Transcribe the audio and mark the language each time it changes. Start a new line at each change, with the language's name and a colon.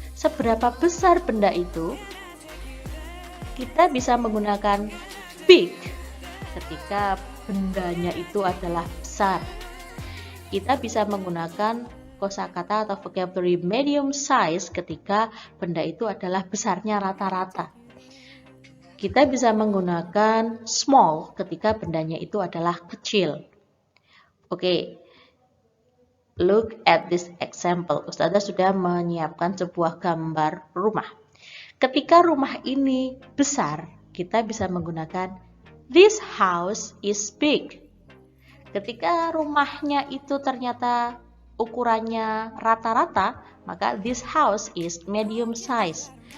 Indonesian: Seberapa besar benda itu? Kita bisa menggunakan big ketika bendanya itu adalah besar. Kita bisa menggunakan kosakata atau vocabulary medium size ketika benda itu adalah besarnya rata-rata. Kita bisa menggunakan small ketika bendanya itu adalah kecil.
English: Oke, look at this example.
Indonesian: Ustazah sudah menyiapkan sebuah gambar rumah. Ketika rumah ini besar, kita bisa menggunakan
English: this house is big.
Indonesian: Ketika rumahnya itu ternyata ukurannya rata-rata, maka
English: this house is medium size.